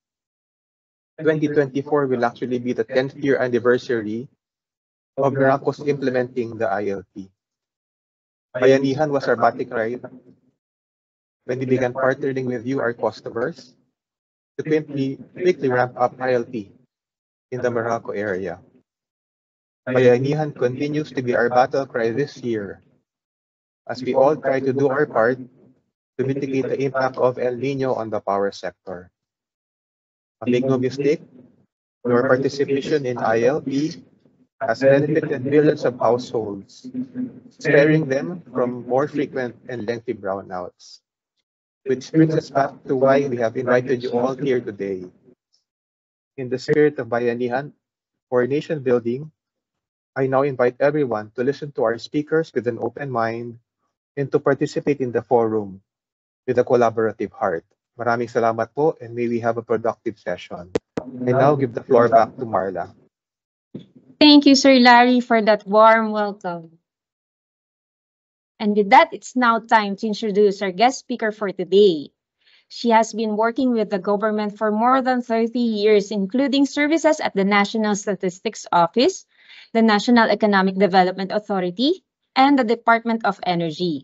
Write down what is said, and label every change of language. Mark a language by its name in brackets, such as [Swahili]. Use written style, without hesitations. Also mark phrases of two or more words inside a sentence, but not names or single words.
[English] 2024 will actually be the 10th year anniversary of Meralco's implementing the ILP. Bayanihan was our batik cry when we began partnering with you, our customers, to quickly ramp up ILP in the Meralco area. Bayanihan continues to be our battle cry this year, as we all try to do our part to mitigate the impact of El Nino on the power sector. Make no mistake, your participation in ILP has benefited millions of households, sparing them from more frequent and lengthy brownouts. Which brings us back to why we have invited you all here today. In the spirit of Bayanihan for nation building, I now invite everyone to listen to our speakers with an open mind and to participate in the forum with a collaborative heart. [Filipino] Maraming salamat po, [English] and may we have a productive session. I now give the floor back to Marla. Thank you, Sir Larry, for that warm welcome. And with that, it's now time to introduce our guest speaker for today. She has been working with the government for more than 30 years, including services at the National Statistics Office, the National Economic Development Authority, and the Department of Energy.